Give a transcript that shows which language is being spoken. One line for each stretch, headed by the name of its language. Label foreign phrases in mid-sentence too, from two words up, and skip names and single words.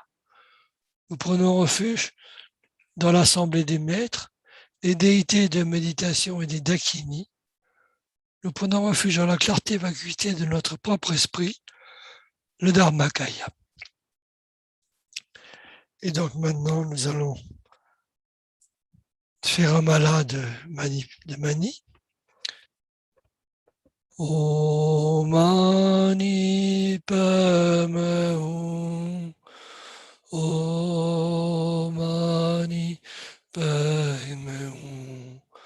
French: Nous prenons refuge dans l'assemblée des maîtres, des déités de méditation et des dakinis. Nous prenons refuge dans la clarté et vacuité de notre propre esprit, le Dharmakaya. Et donc maintenant, nous allons faire un mala de mani.
Sanskrit: Om Mani Padme Hum. Om Mani Padme Hum.